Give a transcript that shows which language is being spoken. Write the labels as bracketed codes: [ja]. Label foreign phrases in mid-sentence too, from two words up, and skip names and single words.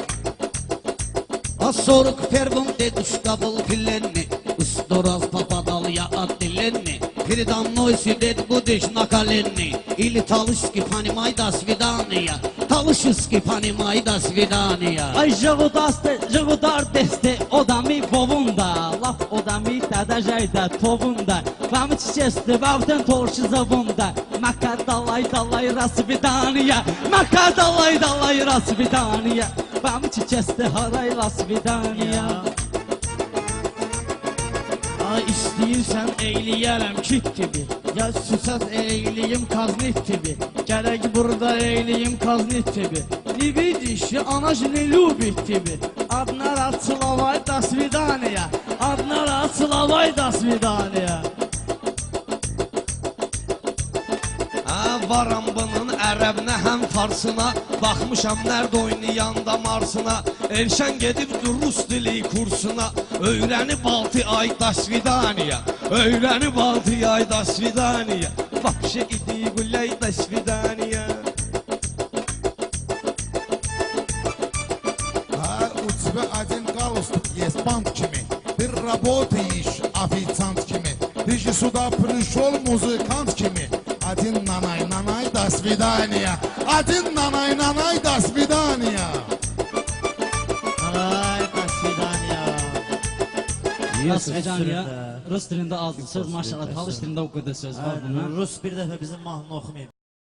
[ru] А 41-м дедушка был пленный. Сто раз попадал я отделенный. Передо мной сидит будешь на колени. Или талышки, понимай, до свидания. Талышки, понимай, до свидания. [tly] Ay jığudar deste odamı bovunda. Laf odamı tədəcəydə tovunda. Vamı çiçesti vavdən torşu zavunda. Maka dalay rasvidaniya. Maka dalay rasvidaniya. Vamı çiçesti haray rasvidaniya. [az] Ay istəyirsən eyliyərəm kit gibi. Ya susaz eyliyim kaznit gibi. Gerek burada eyliyim kaznit gibi. [ru] Не видишь, она же не любит тебе. Одна раз целовай, до свидания. Одна раз целовай, до свидания. [az] Varam bunun ərəbinə həm farsına. Baxmışam nərdə oynayanda marsına. Elşən gedibdir rus dili kursuna. Öyrənib 6 ay, [ru] до свидания. [az] Öyrənib 6 ay, [ru] до свидания. Вообще иди гуляй, до свидания. У тебя один галстук есть, бант kimi. Ты работаешь официант kimi. Ты же сюда пришел музыкант kimi. Один нанай, до свидания. Один нанай, до свидания. Ay, до свидания. [az] Rus dilində, Rus dilində azı söz maşallah, talış dilində o qədər söz var bunun. Rus bir dəfə bizim mahnını oxumayıb.